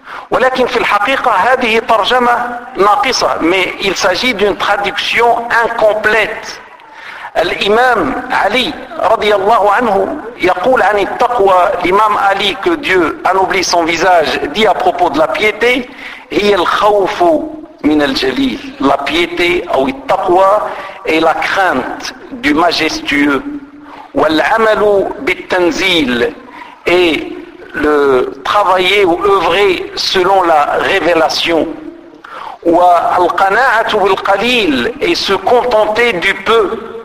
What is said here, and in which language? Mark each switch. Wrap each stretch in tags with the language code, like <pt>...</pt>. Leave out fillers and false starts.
<ar>ولكن في الحقيقة هذه ترجمة ناقصة,</ar> <fr>mais il s'agit d'une traduction incomplète.</fr> <ar>الإمام علي رضي الله عنه يقول عن التقوى الإمام علي</ar> <fr>que Dieu anoblit son visage dit à propos de la piété</fr> <ar>هي الخوف من الجليل.</ar> <fr>La piété</fr> <ar>أو التقوى</ar> <fr>est la crainte du majestueux.</fr> <ar>والعمل بالتنزيل</ar> <fr>est le travailler ou œuvrer selon la révélation.</fr> <ar>والقناعة بالقليل</ar> <fr>est se contenter du peu.</fr>